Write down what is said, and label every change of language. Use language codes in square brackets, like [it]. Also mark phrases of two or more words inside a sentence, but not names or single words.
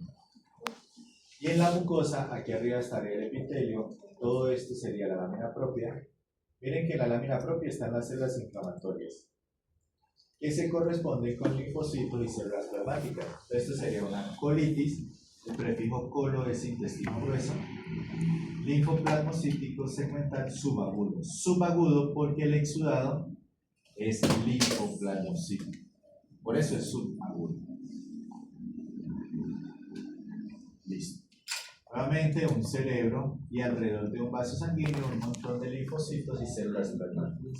[es] Y en la mucosa, aquí arriba estaría el epitelio. Todo esto sería la lámina propia. Miren que en la lámina propia están las células inflamatorias, que se corresponden con linfocitos y células plasmáticas. Esto sería una colitis. El prefijo colo es intestino grueso. Linfoplasmocítico segmental subagudo. Subagudo porque el exudado es linfoplasmocítico. Por eso es subagudo. Listo. Nuevamente un cerebro y alrededor de un vaso sanguíneo un montón de linfocitos y células plasmáticas.